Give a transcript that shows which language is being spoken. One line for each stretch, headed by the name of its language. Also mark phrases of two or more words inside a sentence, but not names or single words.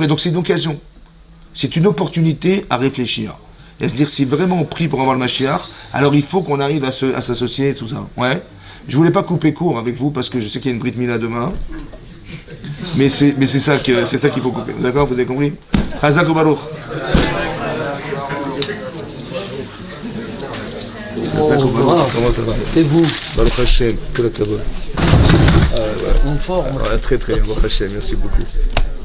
French: Donc c'est une occasion. C'est une opportunité à réfléchir. Et à se dire, si vraiment on prie pour avoir le Mashiach, alors il faut qu'on arrive à s'associer et tout ça. Ouais. Je voulais pas couper court avec vous parce que je sais qu'il y a une
Hebrew: ברית מילה
French: demain. Mais c'est ça qu'il faut couper. D'accord? Vous avez compris?
Hebrew: חזק וברוך. חזק וברוך.
French: Comment ça va? Et vous?
Hebrew: ברוך השם.
French: Que la kavod. En forme. Très très bien.
Hebrew: ברוך השם.
French: Merci beaucoup.